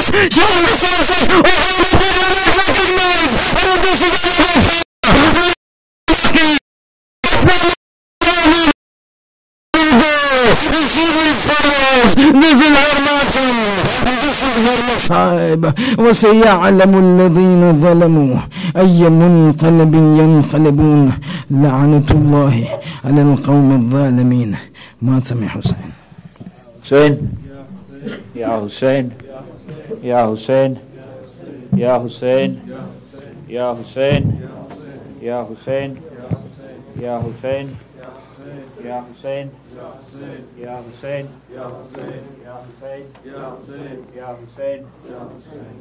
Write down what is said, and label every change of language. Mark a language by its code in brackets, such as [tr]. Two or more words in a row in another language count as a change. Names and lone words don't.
[en] She says, oh Hussein, I don't recognize. I don't recognize. This is her matam. This is her masahib. [ar] وَسَيَعْلَمُ الَّذِينَ ظَلَمُوا أَيَّ مُنْقَلَبٍ يَنْقَلِبُونَ لَعْنَةُ اللَّهِ عَلَى الْقَوْمِ الظَّالِمِينَ. ماتم حسين. Hussein. Ya Hussein. Ya Hussein. Ya Hussein. Ya Hussein. Ya Hussein. Ya Hussein. Ya Hussein, Ya Hussein, Ya Hussein, Ya Hussein, Ya Hussein, Ya Hussein, Ya Hussein.